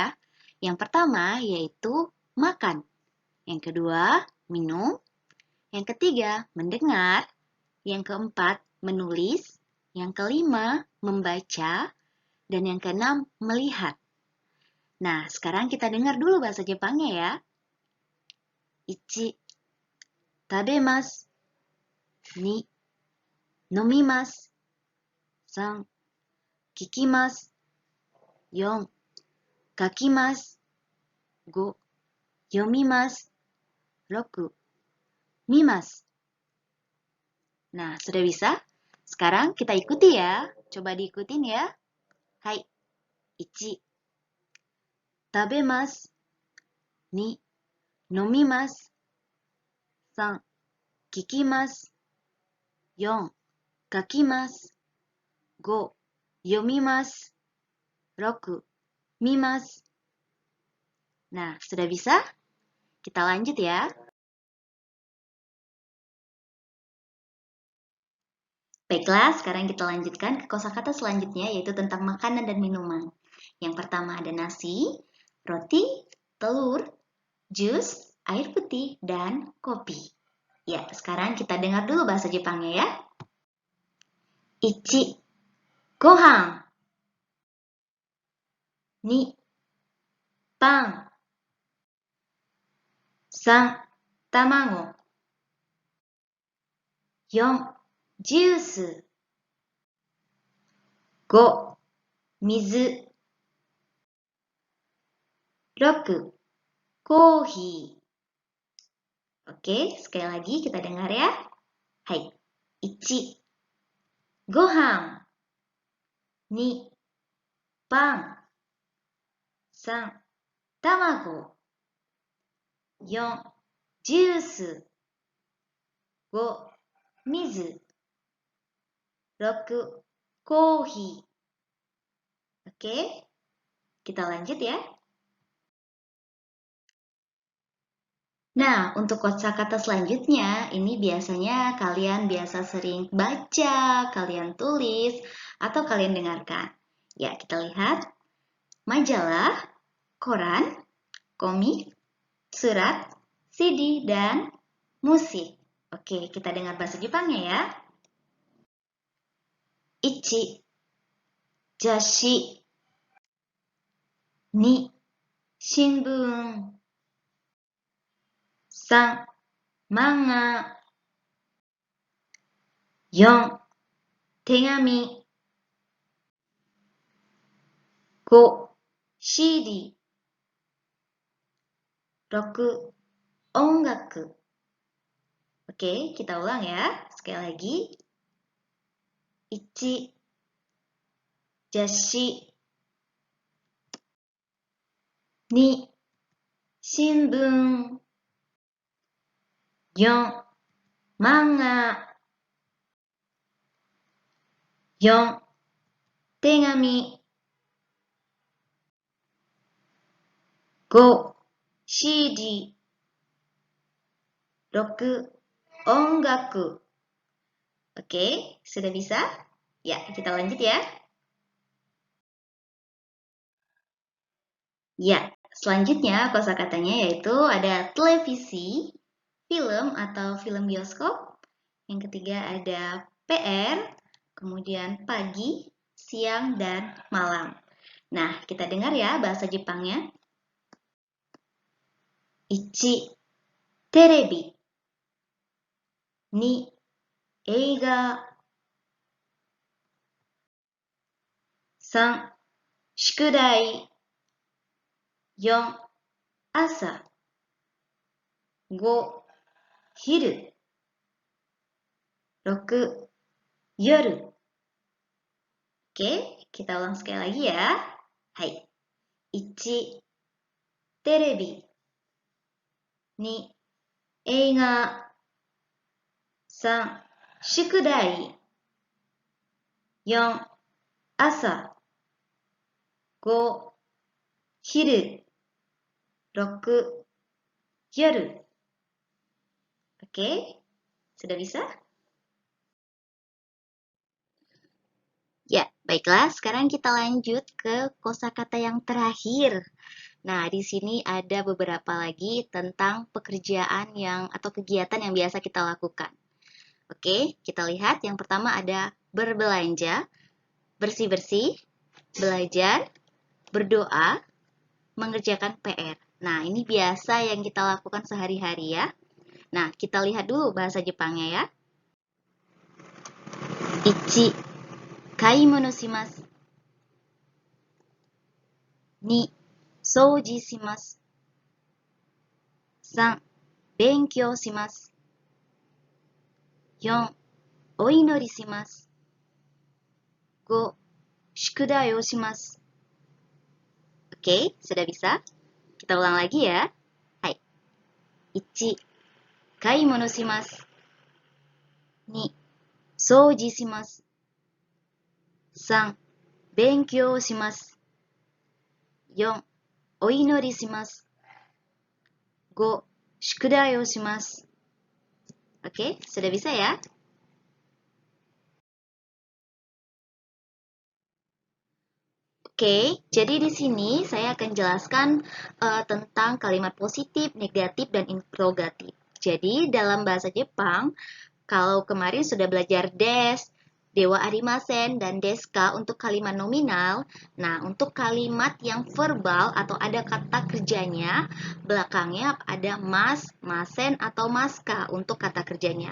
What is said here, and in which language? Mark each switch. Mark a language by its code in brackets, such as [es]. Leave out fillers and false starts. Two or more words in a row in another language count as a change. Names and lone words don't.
[id] Yang pertama yaitu makan. Yang kedua, minum. Yang ketiga, mendengar. Yang keempat, menulis. Yang kelima, membaca. Dan yang keenam, melihat. Nah, sekarang kita dengar dulu bahasa Jepangnya ya. [ja] 一、食べます. 二、飲みます. 三、聞きます. 4. 書きます。5. 読みます。6. 見ます。 [id] Nah, sudah bisa? Sekarang kita ikuti ya. Coba diikutin ya. [ja] Hai. 1. 食べます。2. 飲みます。3. 聞きます。4. 書きます。5. 読みます。6. 見ます。 [id] Nah, sudah bisa? Kita lanjut ya. Baiklah, sekarang kita lanjutkan ke kosakata selanjutnya yaitu tentang makanan dan minuman. Yang pertama ada nasi, roti, telur, jus, air putih, dan kopi. Ya, sekarang kita dengar dulu bahasa Jepangnya ya. [ja] 一、ご飯. 2. パン 3. 卵 4. ジュース 5. 水 6. [id] コーヒー Oke, sekali lagi kita dengar ya. [ja] Hai. 1. ご飯 2. パン 3. 卵 4. ジュース 5. 水 6. [id] コーヒー Oke, kita lanjut ya. Nah, untuk kosakata selanjutnya, ini biasanya kalian biasa sering baca, kalian tulis, atau kalian dengarkan. Ya, kita lihat. Majalah, koran, komik, surat, CD, dan musik. Oke, kita dengar bahasa Jepangnya ya. [ja] 1. 雑誌 2. 新聞 3. 漫画 4. 手紙 5. CD 6. [id] 音楽 Oke, kita ulang ya. Sekali lagi. [ja] 1. 雑誌 2. 新聞 4. 漫画 4. 手紙 5. CD 6. [id] 音楽 Oke, sudah bisa? Ya, kita lanjut ya. Ya, Selanjutnya kosakatanya yaitu ada televisi, film atau film bioskop. Yang ketiga ada PR, kemudian pagi, siang, dan malam. Nah, kita dengar ya bahasa Jepangnya. [ja] 一、テレビ. 二、映画. 三、宿題. 4、朝。5、昼。6、 [id] 夜。Oke, kita ulang sekali lagi ya. Hai. [ja] 1、テレビ。2、映画。3、宿題。4、朝。5、昼。6、夜. [id] Oke, sudah bisa? Ya, baiklah. Sekarang kita lanjut ke kosakata yang terakhir. Nah, di sini ada beberapa lagi tentang pekerjaan atau kegiatan yang biasa kita lakukan. Oke, kita lihat. Yang pertama ada berbelanja, bersih-bersih, belajar, berdoa, mengerjakan PR. Nah, ini biasa yang kita lakukan sehari-hari ya. Nah, kita lihat dulu bahasa Jepangnya ya. [ja] 1、買い物します。2、掃除します。3、勉強します。4、お祈りします。5、宿題をします。 [id] Oke, sudah bisa? Kita ulang lagi ya. Hai. 1、 [ja] 買い物します。2、掃除します。3、勉強します。4、お祈りします。5、宿題をします。 [id] Oke, sudah bisa ya? Oke, jadi di sini saya akan jelaskan tentang kalimat positif, negatif, dan interrogatif. Jadi dalam bahasa Jepang, kalau kemarin sudah belajar des, [ja] ではありません, [id] dan deska untuk kalimat nominal, nah untuk kalimat yang verbal atau ada kata kerjanya, belakangnya ada mas, masen, atau maska untuk kata kerjanya.